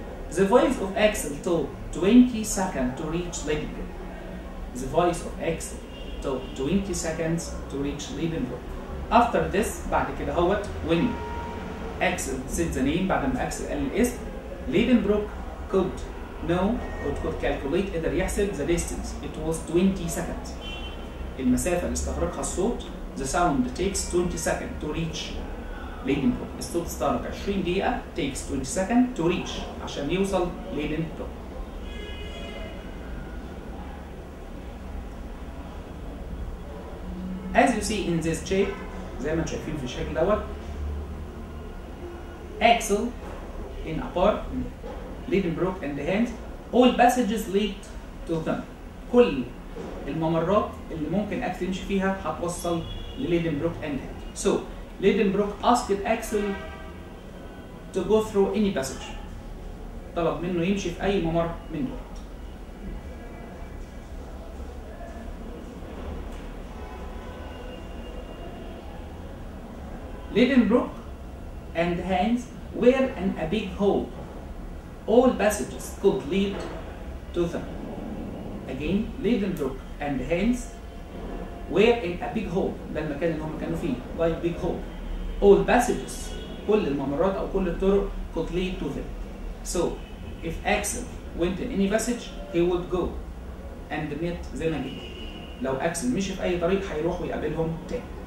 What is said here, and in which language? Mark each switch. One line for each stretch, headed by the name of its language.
English: The voice of Axel took 20 seconds to reach Lidenbrock. The voice of Axel took 20 seconds to reach Lidenbrock. After this
Arabic: بعد كده هوت
English: when Axel said the name
Arabic: بعد ما Axel قال الاسم
English: Lidenbrock could know or could calculate
Arabic: قدر يحسب
English: the distance. It was 20 seconds.
Arabic: المسافة اللي استغرقها الصوت
English: the sound takes 20 seconds to reach Lidenbrock.
Arabic: الصوت استغرق 20 دقيقة
English: takes 20 seconds to reach
Arabic: عشان يوصل Lidenbrock.
English: As you see in this shape
Arabic: زي ما انتم شايفين في الشكل دوت
English: Axel in a part Lidenbrock and Hans all passages lead to them.
Arabic: كل الممرات اللي ممكن أكسل يمشي فيها هتوصل لليدنبروك
English: and Hans. So Lidenbrock asked Axel to go through any passage.
Arabic: طلب منه يمشي في أي ممر من دول.
English: Lidenbrock and Hans were in a big hall. All passages could lead to them. Again, Lidenbrock and Hans were in a big hall.
Arabic: ده المكان اللي هم كانوا فيه.
English: Like big hall. All passages,
Arabic: كل الممرات أو كل الطرق
English: could lead to them. So, if Axel went in any passage, he would go and meet them again.
Arabic: لو أكسل مشي في أي طريق هيروح ويقابلهم تاني.